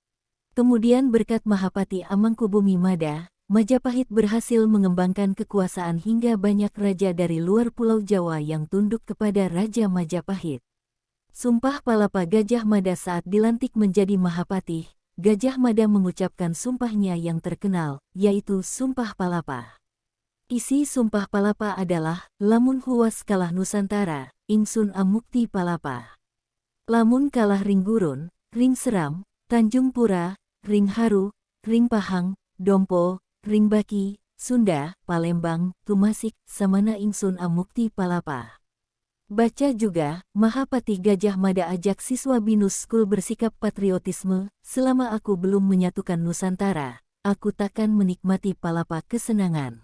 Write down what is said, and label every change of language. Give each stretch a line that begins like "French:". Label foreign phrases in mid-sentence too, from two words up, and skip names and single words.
Indonesian: Kemudian berkat Mahapati Amangkubumi Mada, Majapahit berhasil mengembangkan kekuasaan hingga banyak raja dari luar Pulau Jawa yang tunduk kepada Raja Majapahit. Sumpah Palapa Gajah Mada saat dilantik menjadi Mahapatih, Gajah Mada mengucapkan sumpahnya yang terkenal, yaitu Sumpah Palapa. Isi Sumpah Palapa adalah,
Kawi: lamun huwas kalah Nusantara, ingsun amukti palapa. Lamun kalah ring gurun, ring seram, Tanjung Pura, ring haru, ring pahang, dompo, ring baki, Sunda, Palembang, Tumasik, samana ingsun amukti palapa.
Indonesian: Baca juga, Mahapatih Gajah Mada ajak siswa Binus School bersikap patriotisme, selama aku belum menyatukan Nusantara, aku takkan menikmati palapa kesenangan.